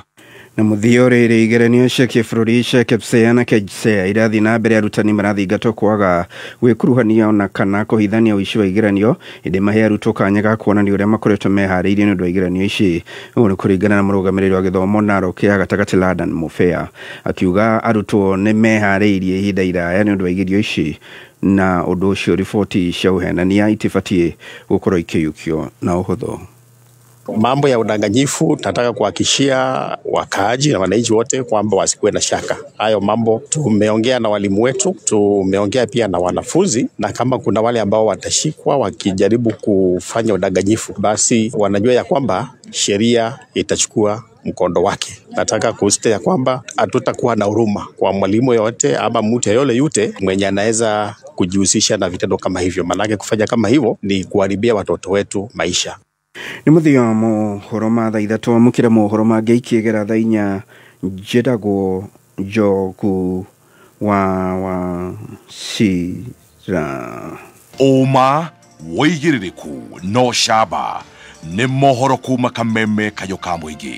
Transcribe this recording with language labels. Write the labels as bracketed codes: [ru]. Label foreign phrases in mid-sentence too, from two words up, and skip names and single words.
[ki] Na mũthio rĩrĩ igeranio cia kĩbũrũri cia KPSEA na KJSEA irathiĩ na mbere arutani marathingatwo kwaga gwĩkuruhania ona kana kũhithania ũici wa igeranio ĩndĩ mahe arutwo kanya ga kuonania ũrĩa makoretwo meharĩirie nĩ ũndũ wa igeranio ici. Ũũ nĩ kũringana na mũrũgamĩrĩri wa gĩthomo Narok ya gatagatĩ Ladan Mufea akiuga arutwo nĩ meharĩirie ihinda iraya nĩ ũndũ wa igeranio ici na ũndũ ũcio riboti cia ũhenania itibatiĩ gũkorwo ikĩiyũkio na ũhũthũ. [sw] Mambo ya udanganyifu, nataka kuhakikishia wakaaji na wananchi wote kwamba wasikuwe na shaka. Hayo mambo tumeongea na walimu wetu, tumeongea pia na wanafunzi, na kama kuna wale ambao watashikwa wakijaribu kufanya udanganyifu, basi wanajua ya kwamba sheria itachukua mkondo wake. Nataka kusisitiza ya kwamba hatutakuwa na huruma kwa mwalimu yote ama mtu yule mwenye anaweza kujihusisha na vitendo kama hivyo, manake kufanya kama hivyo ni kuharibia watoto wetu maisha. [ki] Ni muthia mohoro ma thaa ithatu amukire mohoro mangĩ ikiegera thaa inya njĩragwo Njogu wa Cira. Uma wĩigĩrĩrĩku no camba nĩ mohoro kuma Kameme Kayũ ka Mũingĩ.